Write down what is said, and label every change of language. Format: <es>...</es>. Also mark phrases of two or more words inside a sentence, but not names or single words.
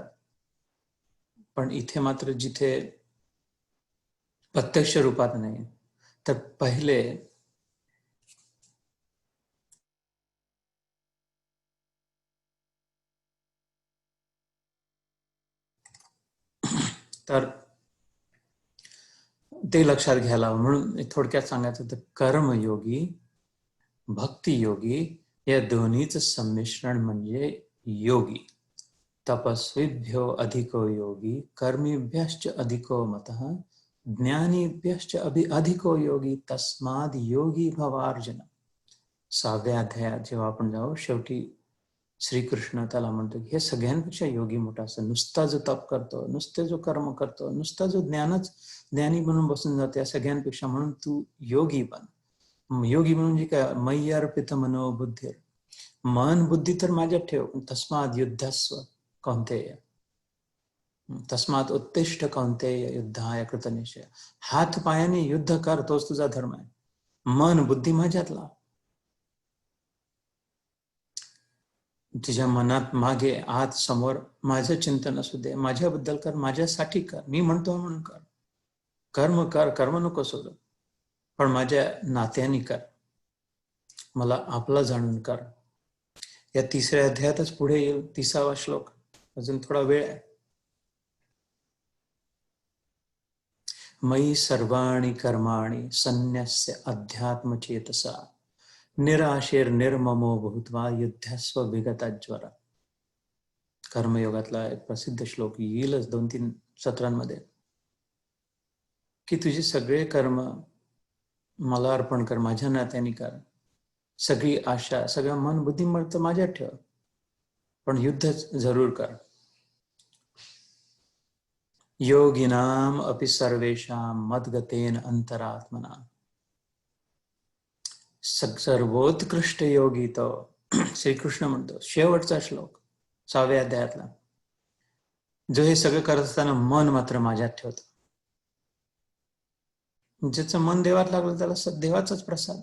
<mr>पण इथे मात्र जिथे प्रत्यक्ष रूपात नाही, तर पहिले तर ते लक्षात घ्यायला. म्हणून थोडक्यात सांगायचं तर कर्मयोगी, भक्तियोगी या दोन्हीचं संमिश्रण म्हणजे योगी.</mr> <sa>तपस्वीभ्यो अधिको योगी, कर्मीभ्यश्च अधिको मतः, ज्ञानीभ्यश्च अधिको योगी, तस्माद योगी भवार्जुन.</sa> <mr>6व्या अध्यायात जेव्हा आपण जाऊ, शेवटी श्रीकृष्ण त्याला म्हणतो की हे सगळ्यांपेक्षा योगी मोठा असतो. नुसता जो तप करतो, नुसते जो कर्म करतो, नुसता जो ज्ञानी बनून बसून जातो, या सगळ्यांपेक्षा म्हणून तू योगी बन. योगी म्हणजे काय?</mr> <sa>मय्य अर्पित मनोबुद्धी,</sa> <mr>मन बुद्धी तर माझ्यात ठेव.</mr> <sa>तस्माद युद्धस्व कौंतेय, तस्मात उत्तिष्ठ कौंतेय युद्धाय कृतनिश्चय.</sa> <mr>हात पायाने युद्ध कर, तोच तुझा धर्म आहे. मन बुद्धी माझ्यात लाव. तुझ्या मनात मागे आत समोर माझं चिंतन असू दे, माझ्याबद्दल कर, माझ्यासाठी कर, मी म्हणतो म्हणून कर. कर्म कर, कर्म नको सोडू, पण माझ्या नात्याने कर, मला आपला जाणून कर. या 3ऱ्या अध्यायातच पुढे येईल 30वा श्लोक, अजून थोडा वेळ आहे.</mr> <sa>मयि सर्वाणि कर्माणि संन्यस्य अध्यात्मचेतसा, निराशीर निर्ममो भूत्वा युद्धस्व विगतज्वर.</sa> <mr>कर्मयोगातला एक प्रसिद्ध श्लोक येईलच 2-3 सत्रांमध्ये, की तुझे सगळे कर्म मला अर्पण कर, माझ्या नात्याने कर. सगळी आशा, सगळं मन बुद्धी तर माझ्यात ठेव, पण युद्ध जरूर कर.</mr> <sa>योगिनाम अपि सर्वेषां मद्गतेन अंतरात्मना.</sa> <mr>सर्वोत्कृष्ट योगी तो श्रीकृष्ण म्हणतो, शेवटचा श्लोक 6व्या अध्यायातला, जो हे सगळं करत असताना मन मात्र माझ्यात ठेवतो. ज्याचं मन देवात लागलं त्याला देवाचाच प्रसाद.</mr>